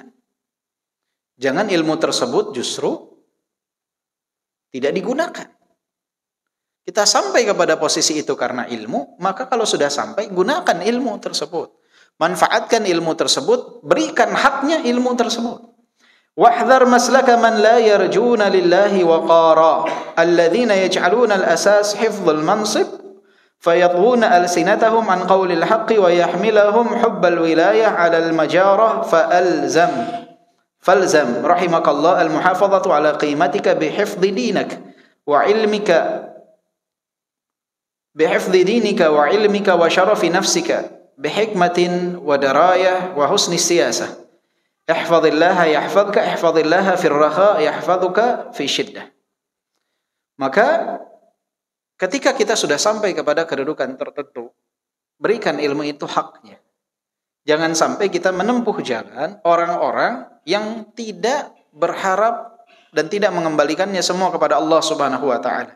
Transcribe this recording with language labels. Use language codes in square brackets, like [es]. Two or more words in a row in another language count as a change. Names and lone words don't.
[id] Jangan ilmu tersebut justru tidak digunakan. Kita sampai kepada posisi itu karena ilmu, maka kalau sudah sampai, gunakan ilmu tersebut. Manfaatkan ilmu tersebut, berikan haknya ilmu tersebut. [ar] واحذر مسلك من لا يرجون لله وقارا الذين يجعلون الأساس حفظ المنصب فيضنون ألسنتهم عن قول الحق ويحملهم حب الولاية على المجاراة فالزم رحمك الله المحافظة على قيمتك بحفظ دينك وعلمك بحفظ دينك وعلمك وشرف نفسك بحكمة ودراية وحسن سياسة. احفظ الله يحفظك، احفظ الله في الرخاء يحفظك في الشدة. [id] Maka ketika kita sudah sampai kepada kedudukan tertentu, berikan ilmu itu haknya. Jangan sampai kita menempuh jalan orang-orang yang tidak berharap dan tidak mengembalikannya semua kepada Allah [ar] سبحانه وتعالى.